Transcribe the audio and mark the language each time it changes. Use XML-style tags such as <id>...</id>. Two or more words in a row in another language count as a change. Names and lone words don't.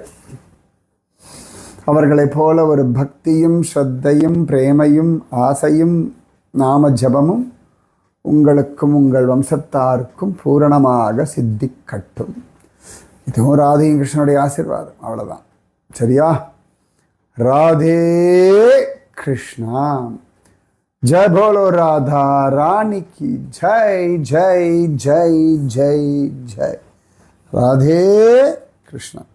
<ta>அவர்களைப் போல ஒரு பக்தியும் ஸ்ரத்தையும் பிரேமையும் ஆசையும் நாம ஜபமும் உங்களுக்கும் உங்கள் வம்சத்தாருக்கும் பூரணமாக சித்திக்கட்டும். இதுவும் ராதையும் கிருஷ்ணனுடைய ஆசீர்வாதம். அவ்வளோதான். சரியா? ராதே கிருஷ்ணா.</ta> <hi>जय बोलो राधा रानी की जय जय जय जय जय. राधे कृष्ण.</hi>